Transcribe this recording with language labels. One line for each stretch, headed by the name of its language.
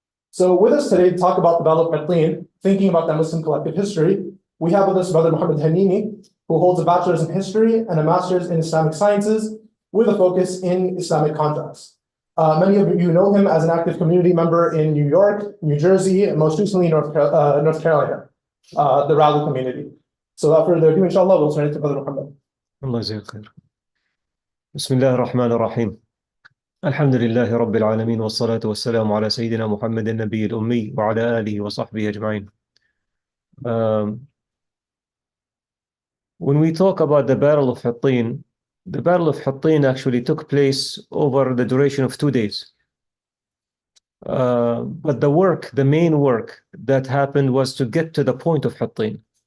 English: So with us today to talk about the Battle of Hittin, thinking about that Muslim collective history, we have with us Brother Mohammed Hannini, who holds a bachelor's in history and a master's in Islamic sciences with a focus in Islamic contracts. Many of you know him as an active community member in New York, New Jersey, and most recently North Carolina, the Raleigh community. So without further ado, inshallah, we'll turn it to Brother Mohammed.
Arabic: Allah jazaak khair. Bismillah ar-Rahman ar-Rahim. الحمد لله رب العالمين والصلاة والسلام على سيدنا محمد النبي الأمي وعلى آله وصحبه أجمعين.
English: When we talk about the Battle of Hittin, the Battle of Hittin actually took place over the duration of 2 days. But the main work that happened was to get to the point of Hittin.